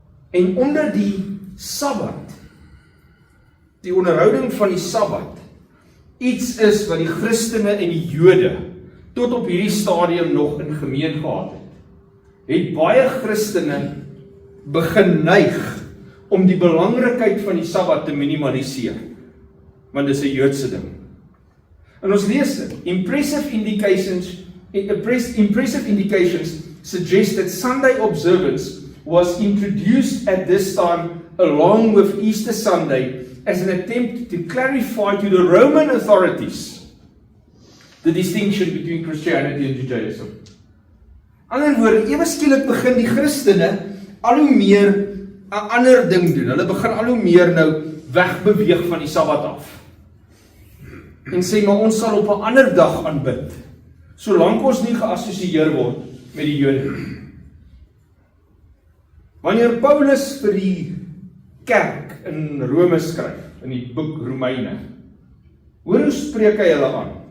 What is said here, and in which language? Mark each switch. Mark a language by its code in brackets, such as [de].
[af] En onder die Sabbat, die onderhouding van die Sabbat, iets is wat die Christene en die Jode tot op hierdie stadium nog in gemeen gehad het baie Christene begin neig om die belangrikheid van die Sabbat te minimaliseer, want dit is 'n Joodse ding. En ons lees dit, [en] impressive indications suggest that Sunday observance was introduced at this time along with Easter Sunday as an attempt to clarify to the Roman authorities the distinction between Christianity and Judaism. [af] In ander woorde, ewe skielik begin die Christene al hoe meer 'n ander ding doen. Hulle begin al hoe meer nou wegbeweeg van die Sabbat af. En sê, maar ons sal op 'n ander dag aanbid, solank ons nie geassosieer word met die Jode. Wanneer Paulus vir die kerk in Rome skryf, in die boek Romeine, hoe spreek hy hulle aan?